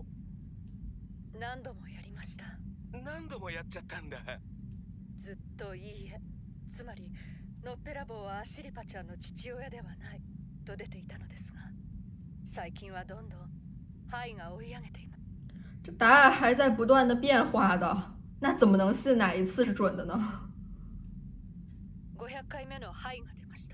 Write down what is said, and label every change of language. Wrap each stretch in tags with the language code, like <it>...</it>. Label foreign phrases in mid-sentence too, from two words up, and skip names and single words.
<ja>何度もやりました。何度もやっちゃったんだ。ずっといいえ。つまりのっぺらぼうはアシリパちゃんの父親ではないと出ていたのですが、最近はどんどんハイが追い上げています。</ja> <zh>这答案还在不断的变化的，那怎么能信哪一次是准的呢</zh> <ja>500回目のハイが出ました。</ja>